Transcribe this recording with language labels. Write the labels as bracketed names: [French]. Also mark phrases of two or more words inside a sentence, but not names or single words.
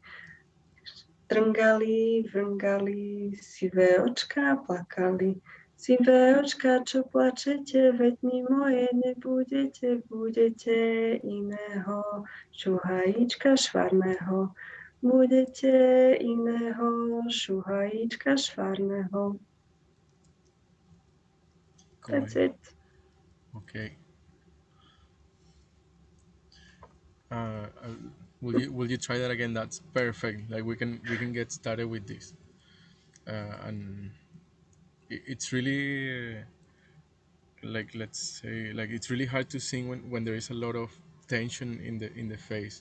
[Slovak] Trngali, vrngali, sivé očká plakali. Sivé očká, čo plačete, veď mi moje nebudete, budete iného, šuhajíčka švarného. Budete iného, šuhajíčka švarného. [English] Go That's ahead. it. Okay. Will you try that again? That's perfect. Like we can get started with this. And it's really like, let's say, like it's really hard to sing when there is a lot of tension in the face.